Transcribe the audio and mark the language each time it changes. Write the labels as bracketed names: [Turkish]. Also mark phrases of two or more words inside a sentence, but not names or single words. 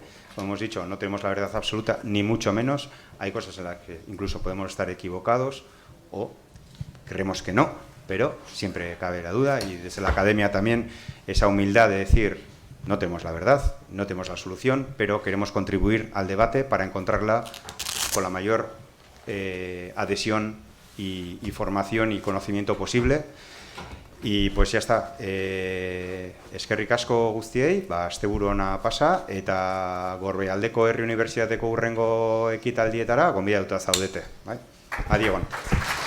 [Spanish] Como hemos dicho, no tenemos la verdad absoluta, ni mucho menos. Hay cosas en las que incluso podemos estar equivocados o creemos que no, pero siempre cabe la duda, y desde la academia también esa humildad de decir, no tenemos la verdad, no tenemos la solución, pero queremos contribuir al debate para encontrarla con la mayor adhesión y formación y conocimiento posible. Y pues ya está, [Basque] eskerrik asko guztiei, asteburu ona pasa, eta Gorbeialdeko Herri Unibertsitateko hurrengo ekitaldietara gonbidatuta zaudete, bai? Adi egon.